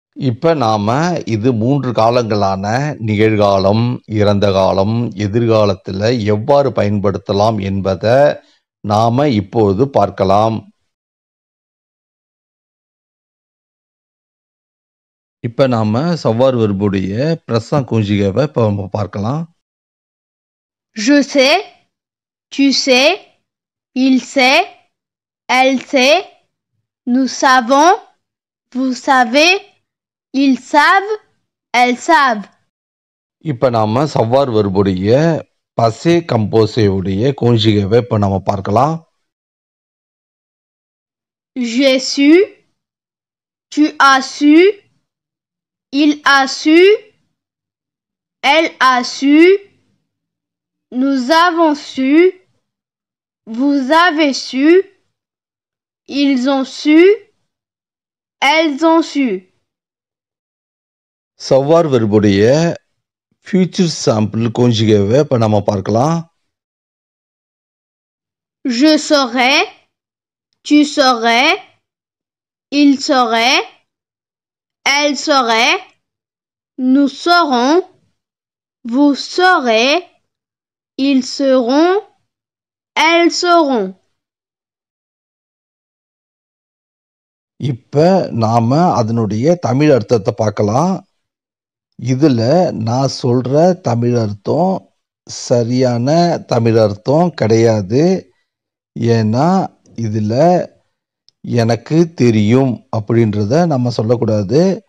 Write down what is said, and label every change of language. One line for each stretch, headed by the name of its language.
Tamil: இப்போ நாம் இது 3 காலங்களான நிகழ்காலம், இறந்த காலம், எதிர்காலத்தில் எவ்வாறு பயன்படுத்தலாம் என்பதை நாம் இப்போது பார்க்கலாம். இப்போ நாம் சவ்வார் வெர்புடைய பிரசன்ட் கான்ஜுகேவை இப்போ நம்ம பார்க்கலாம்.
French: Je sais, tu sais, il sait, elle sait, nous savons, vous savez, ils savent, elles savent.
Tamil: இப்போ நாம் சவ்வார் வெர்புடைய பசே கம்போசேவுடைய கான்ஜுகேவை இப்போ நம்ம பார்க்கலாம்.
French: J'ai su, tu as su, il a su, elle a su, nous avons su, vous avez su, ils ont su, elles ont su.
Tamil: சவ்வார் வெர்புடைய future sample கான்ஜுகேவை இப்போ நம்ம பார்க்கலாம்.
French: Je saurais, tu saurais, il saurait, elle saurait, nous saurons, vous saurez, ils seront, elles seront.
Tamil: இப்போ நாம் அதனுடைய தமிழ் அர்த்தத்தை பார்க்கலாம். இதில் நான் சொல்கிற தமிழ் அர்த்தம் சரியான தமிழ் அர்த்தம் கிடையாது. ஏன்னா இதில் எனக்கு தெரியும் அப்படின்றத நம்ம சொல்லக்கூடாது.